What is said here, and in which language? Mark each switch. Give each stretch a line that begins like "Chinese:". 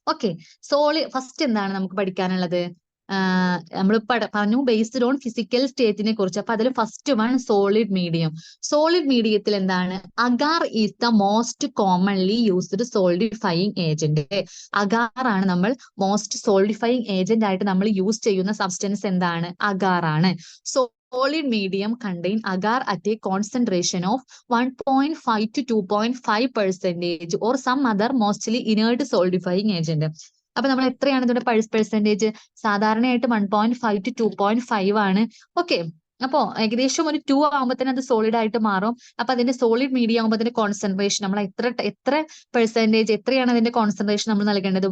Malayalam: Okay, first എന്താണ് നമുക്ക് പഠിക്കാനുള്ളത്? നമ്മൾ പറഞ്ഞു
English: based on
Malayalam: ഫിസിക്കൽ സ്റ്റേറ്റിനെ കുറിച്ച്. അപ്പൊ അതിൽ first one solid medium. Solid മീഡിയത്തിൽ എന്താണ്?
English: Agar is the most commonly used solidifying agent.
Malayalam: Agar ആണ് നമ്മൾ മോസ്റ്റ് സോൾഡിഫയിങ് ഏജന്റ് ആയിട്ട് നമ്മൾ യൂസ് ചെയ്യുന്ന സബ്സ്റ്റൻസ്. എന്താണ്? അഗാർ ആണ്.
English: Solid medium contain agar at a concentration of 1.5 to 2.5% or some other mostly inert solidifying agent.
Malayalam: അപ്പൊ നമ്മൾ എത്രയാണ് ഇതിന്റെ പെർസെന്റേജ്? സാധാരണയായിട്ട് 1.5 to 2.5 ആണ്. ഓക്കെ, അപ്പോ ഏകദേശം ഒരു 2 ആകുമ്പോഴത്തേന് അത് സോളിഡ് ആയിട്ട് മാറും. അപ്പൊ അതിന്റെ സോളിഡ് മീഡിയ ആകുമ്പോൾ അതിന്റെ കോൺസെൻട്രേഷൻ നമ്മൾ എത്ര പെർസെന്റേജ്, എത്രയാണ് അതിന്റെ കോൺസെൻട്രേഷൻ നമ്മൾ നൽകേണ്ടത്?